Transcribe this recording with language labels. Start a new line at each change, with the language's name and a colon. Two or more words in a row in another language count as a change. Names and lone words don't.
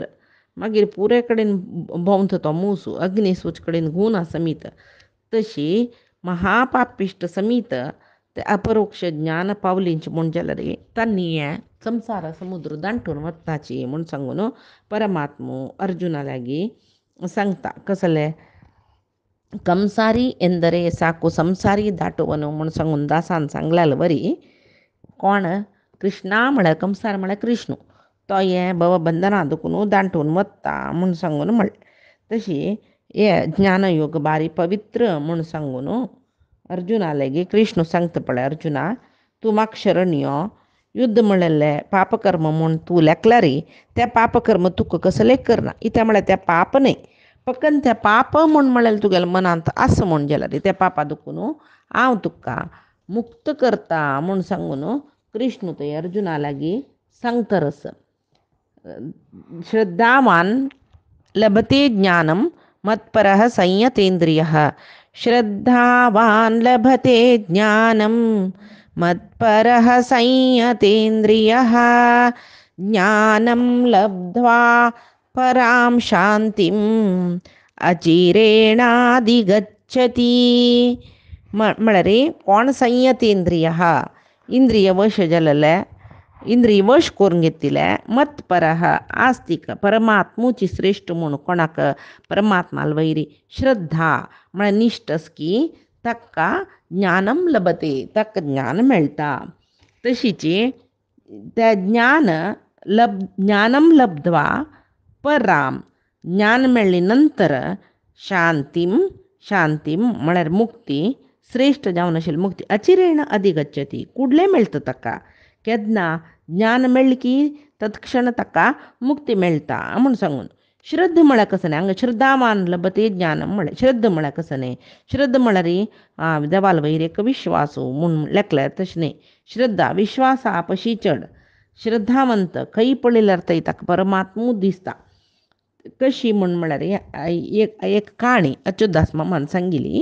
Konkani: मागीर पुरे कडेन भोंवता तो मूस अग्नीसूच कडेन गुना समीत. तशी महापापिश्ट समीत ते अपरोक्ष ज्ञान पावलींची म्हूण जाल्यार तांणी हें संसार समुद्र दांटून वचपाची म्हूण सांगून परमात्मो अर्जुना लागीं सांगता. कसलें
Kannada: ಕಂಸಾರಿ ಎಂದರೆ ಸಾಕು ಸಂಸಾರಿ ದಾಟುವನು
Konkani: म्हूण सांगून दासान सांगलेलें बरी. कोण कृष्णा म्हळ्यार कंसार म्हळ्यार कृष्ण तो हें भवबंधना दुखून दांटून वता म्हूण सांगून म्हणलें. तशी हे ज्ञानयोग बारी पवित्र म्हूण सांगून अर्जुना लेगी कृष्ण सांगता पळय अर्जुना तूं म्हाका शरण यो. युद्ध म्हणलें पापकर्म म्हूण तूं लेखला रे त्या पापकर्म तुका कसलें करना. कित्याक म्हळ्यार तें पाप न्ही फकत तें पाप म्हूण म्हळ्यार तुगेल्या मनांत आस म्हूण जाल्यार त्या पापा दुखून हांव तुका मुक्त करता म्हूण सांगून कृष्ण थंय अर्जुना लागीं सांगता रस.
Sanskrit: श्रद्धावान लभते ज्ञानम मत्परः संयतेंद्रियः. श्रद्धावान लभते ज्ञानम मत्परः संयतेंद्रियः. ज्ञानं लब्ध्वा परां शांतिम अचिरेणाधिगच्छति.
Konkani: म्हळ्यार कोण संयतेंद्रिय इंद्रिय वश जालेले इंद्रिय वश करून घेतिले मत्परः आस्तिक परमात्मूची श्रेष्ठ म्हूण कोणाक परमात्माल वैरी श्रद्धा म्हळ्यार निश्ठस की ताका
Sanskrit: ज्ञानम लभते
Konkani: ताका ज्ञान मेळटा. तशीच त्या
Sanskrit: ज्ञानम लब्ध्वा पराम
Konkani: ज्ञान मेळ्ळी नंतर शांतीम म्हळ्यार मुक्ती श्रेष्ठ जावन आशिल्ली मुक्ती
Sanskrit: अचिरेण अधिगच्छति
Konkani: कुडलें मेळटा ताका. केन्ना ज्ञान मेळ्ळी की तत्क्षण ताका मुक्ती मेळटा म्हूण सांगून. श्रद्ध म्हळ्यार कसं न्ही हांगा
Sanskrit: श्रद्धावान लभते ज्ञानम
Konkani: म्हळ्यार श्रद्ध म्हळ्यार कसं न्ही श्रद्ध म्हळ्यार देवाल वयर एक विश्वासू म्हूण लेखल्यार तशें न्ही. श्रद्धा विश्वासा पशी चड श्रद्धावंत खंय पळयल्यार थंय ताका परमात्मू दिसता. कशी म्हूण म्हळ्यार एक काणी अच्युतदास मामान सांगिल्ली.